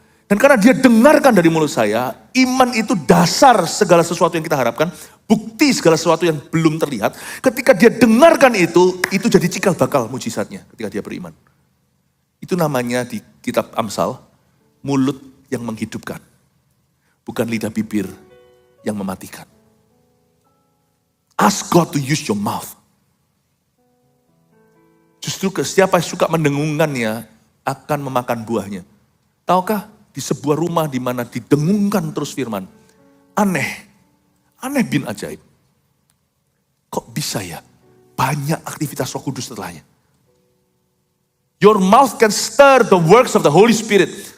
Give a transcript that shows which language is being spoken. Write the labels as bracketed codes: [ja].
[id] Dan karena dia dengarkan dari mulut saya, iman itu dasar segala sesuatu yang kita harapkan, bukti segala sesuatu yang belum terlihat. Ketika dia dengarkan itu jadi cikal bakal mujizatnya ketika dia beriman. Itu namanya di kitab Amsal, mulut yang menghidupkan. Bukan lidah bibir yang mematikan. [en] Ask God to use your mouth. [id] Justru siapa yang suka mendengungkannya akan memakan buahnya. Tahukah? Di sebuah rumah di mana didengungkan terus firman. Aneh bin ajaib. Kok bisa ya? Banyak aktivitas Roh Kudus setelahnya. [en] Your mouth can stir the works of the Holy Spirit.